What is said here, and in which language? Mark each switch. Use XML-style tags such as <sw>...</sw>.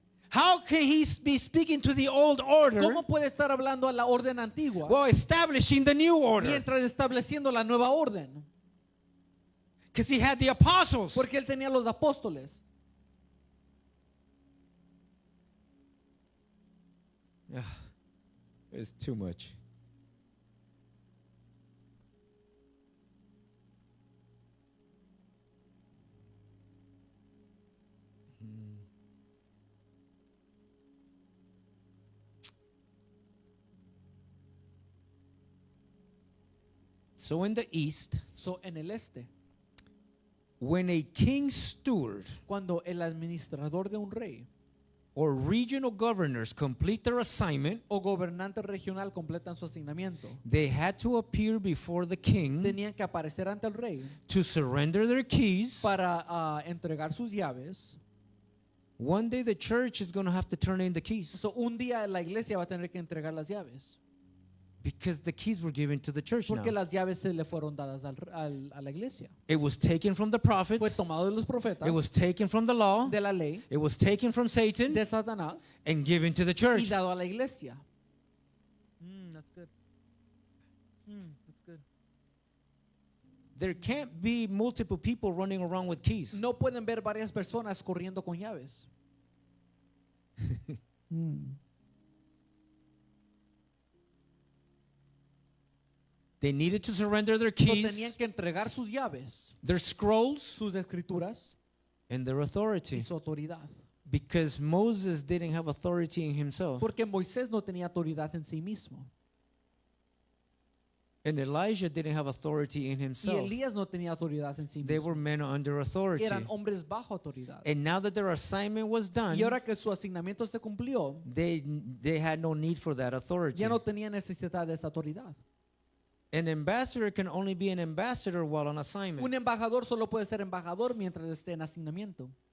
<en>How can He be speaking to the old order</en> <es>¿Cómo puede estar hablando a la orden antigua</es> <en>while establishing the new order?</en> <es>mientras estableciendo la nueva orden?</es> <en>Because He had the apostles.</en> <es>Porque él tenía los apóstoles.</es> <en>It's too much. So in the east,</en> <es>So, en el este,</es> <en>when a king's steward</en> <es>cuando el administrador de un rey</es> <en>or regional governors complete their assignment,</en> <es>o gobernante regional completan su asignamiento,</es> <en>they had to appear before the king</en> <es>tenían que aparecer ante el rey</es> <en>to surrender their keys.</en> <es>para entregar sus llaves.</es> <en>One day the church is going to have to turn in the keys</en> <es>So, un día la iglesia va a tener que entregar las llaves</es> <en>because the keys were given to the church now.</en> <es>porque las llaves se le fueron dadas a la iglesia.</es> <en>It was taken from the</en> <es>Fue</es> <en>prophets.</en> <es>tomado de los profetas,</es> <en>It was taken from the law.</en> <es>de la ley,</es> <en>It was taken from Satan</en> <es>de Satanás</es> <en>and given to the</en> <es>y</es> <en>church.</en> <es>dado a la iglesia.</es> <en>That's good. That's good. There can't be multiple people running around with keys.</en> <es>No pueden ver varias personas corriendo con llaves.</es> <en>They needed to surrender their So, keys,</en> <es>tenían que entregar sus llaves,</es> <en>their scrolls,</en> <es>sus escrituras</es> <en>and their</en> <es>y</es> <en>authority.</en> <es>su autoridad.</es> <en>Because Moses didn't have authority in himself.</en> <es>Porque Moisés no tenía autoridad en sí mismo.</es> <en>And Elijah didn't have authority in</en> <es>Y</es> <en>himself.</en> <es>Elías no tenía autoridad en sí</es> <en>They</en> <es>mismo.</es> <en>were men under authority.</en> <es>Eran hombres bajo autoridad.</es> <en>And now that their assignment was done,</en> <es>Y ahora que su asignamiento se cumplió,</es> <en>they had no need for that authority.</en> <es>ya no tenía necesidad de esa autoridad.</es> <en>An ambassador can only be an ambassador while on assignment.</en> <es>Un embajador solo puede ser embajador mientras esté en asignamiento.</es>